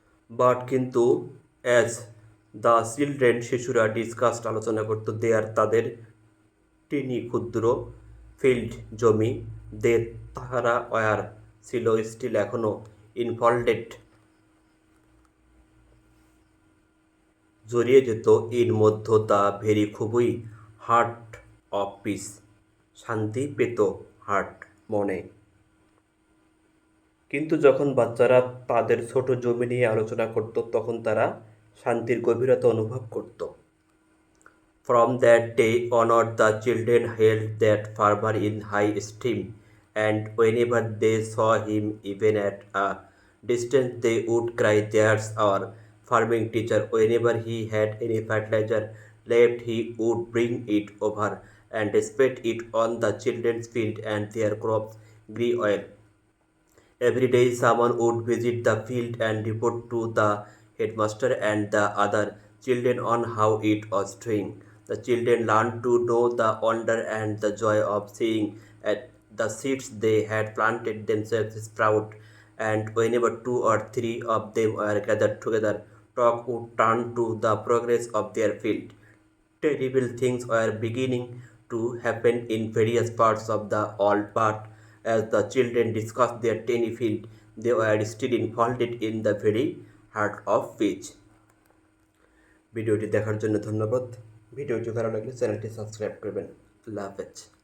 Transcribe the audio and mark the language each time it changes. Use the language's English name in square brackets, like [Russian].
[Bangla] But কিন্তু as the children শিশুরা discussed আলোচনা করত দেয়ার তাদের টিনি ক্ষুদ্র ফিল্ড জমি তাহারা ওয়ার ছিল স্টিল এখনো ইনফল্ডেড জড়িয়ে যেত ইন মধ্য দ্য ভেরি খুবই হার্ট অফ পিস শান্তি পেত হার্ট মনে। কিন্তু যখন বাচ্চারা তাদের ছোট জমি নিয়ে আলোচনা করত, তখন তারা শান্তির গভীরতা অনুভব করত। [English] From that day onward, the children held that farmer in high esteem, and whenever they saw him, even at a distance, they would cry, "There's our farming teacher." Whenever he had any fertilizer left, he would bring it over and spread it on the children's field, and their crops grew well. Every day, someone would visit the field and report to the headmaster and the other children on how it was doing. The children learned to know the wonder and the joy of seeing the seeds they had planted themselves sprout. And whenever 2 or 3 of them were gathered together, talk would turn to the progress of their field. Terrible things were beginning to happen in various parts of the world, but as the children discussed their tiny field, they were still involved in the very heart of which. [Bangla] ভিডিওটি দেখার জন্য ধন্যবাদ। ভিডিওটি ভালো লাগলে চ্যানেলটি subscribe করবেন। আল্লাহ হাফেজ।